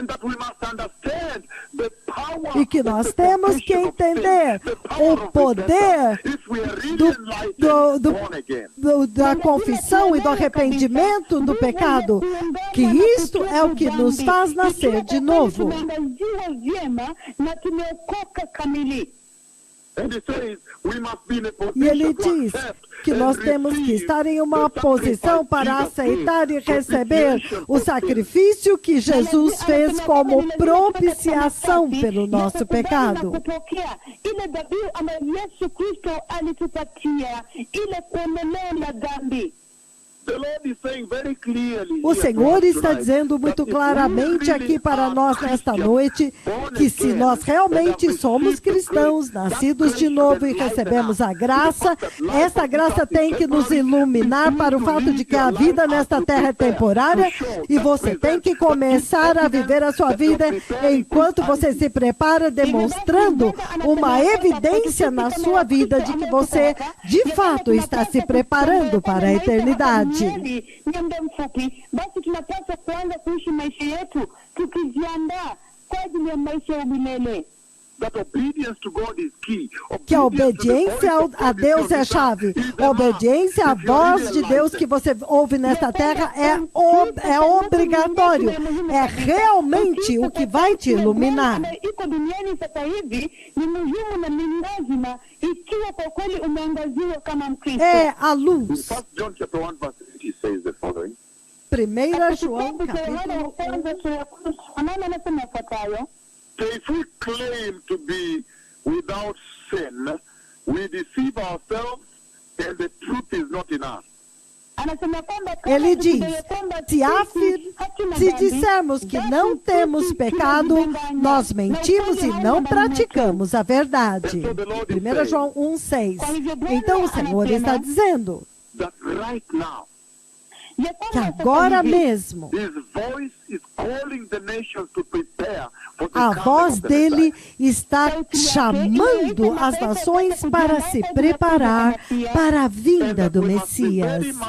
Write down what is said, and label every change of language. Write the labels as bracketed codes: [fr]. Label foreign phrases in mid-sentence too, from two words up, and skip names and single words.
[pt] E que nós temos que entender o poder da confissão e do arrependimento do pecado, que isto é o que nos faz nascer de novo. E ele diz que nós temos que estar em uma posição para aceitar e receber o sacrifício que Jesus fez como propiciação pelo nosso pecado. [sw] Ile dhabihu ambayo Yesu Kristo alitupatia, ile kuondolewa la dhambi. [pt] O Senhor está dizendo muito claramente aqui para nós nesta noite que se nós realmente somos cristãos, nascidos de novo e recebemos a graça, essa graça tem que nos iluminar para o fato de que a vida nesta terra é temporária e você tem que começar a viver a sua vida enquanto você se prepara, demonstrando uma evidência na sua vida de que você de fato está se preparando para a eternidade. [sw] Ni muda mfupi, basi tunapaswa kuanza kuishi maisha yetu tukijiandaa kwa ajili ya maisha ya milele. [pt] Que a obediência a Deus é a chave. A obediência à voz de Deus que você ouve nesta terra é obrigatório. É realmente o que vai te iluminar. É a luz. 1 João, capítulo 1. [en] So if we claim to be without sin, we deceive ourselves and the truth is not in us. [pt] Ele diz, se dissermos que não temos pecado, nós mentimos e não praticamos a verdade. 1 João 1,6. Então o Senhor está dizendo que agora mesmo a voz dele está chamando as nações para se preparar para a vinda do Messias.